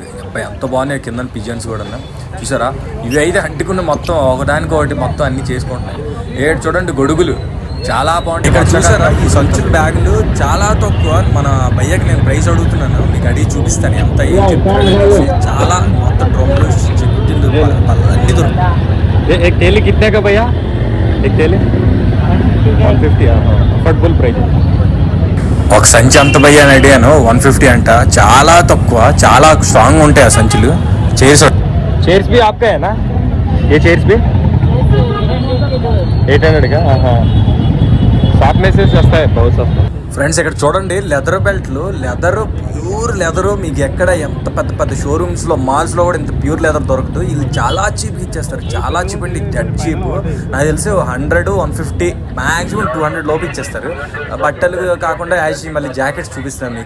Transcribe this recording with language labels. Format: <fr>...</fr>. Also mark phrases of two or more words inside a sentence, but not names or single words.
<te>అబ్బాయి ఎంత బాగున్నాయి కింద పిజన్స్ కూడా చూసారా. ఇవి అయితే అంటుకున్న మొత్తం ఒకదానికి ఒకటి మొత్తం అన్నీ చేసుకుంటున్నాయి. ఏడు చూడండి గొడుగులు చాలా బాగుంటాయి. ఇక్కడ చూసారా ఈ సంచుల బ్యాగులు చాలా తక్కువ. మన భయ్యకి నేను ప్రైస్ అడుగుతున్నాను, మీకు అడిగి చూపిస్తాను ఎంత ఏం చెప్తున్నాను. చాలా మొత్తం డ్రమ్లు చెప్తుంది అన్ని దొరుకుతాయి.</te> <hi>एक थैली कितने का भैया? एक थैली 150</hi> <en>affordable price.</en> <te>ఒక సంచి అంత భయ్యా అని అడిగాను, 150 అంట. చాలా తక్కువ, చాలా స్ట్రాంగ్ ఉంటాయి ఆ సంచులు.</te> <hi>चेयर्स भी आपका है ना? ये चेयर्स भी 800 का. साथ में से सस्ता है, बहुत सस्ता.</hi> <te>ఫ్రెండ్స్ ఇక్కడ చూడండి</te> <en>leather belts, leather pure leather.</en> <te>మీకు ఎక్కడ ఎంత పెద్ద పెద్ద షోరూమ్స్లో మాల్స్లో కూడా ఇంత</te> <en>pure leather</en> <te>దొరకదు. వీళ్ళు చాలా చీప్గా ఇచ్చేస్తారు, చాలా చీప్ అండి,</te> <en>dead cheap.</en> <te>నాకు తెలిసి 100, 150 మ్యాక్సిమం 200 లోపు ఇచ్చేస్తారు. బట్టలు కాకుండా యాక్చువల్లీ మళ్ళీ జాకెట్స్ చూపిస్తాను మీకు.</te>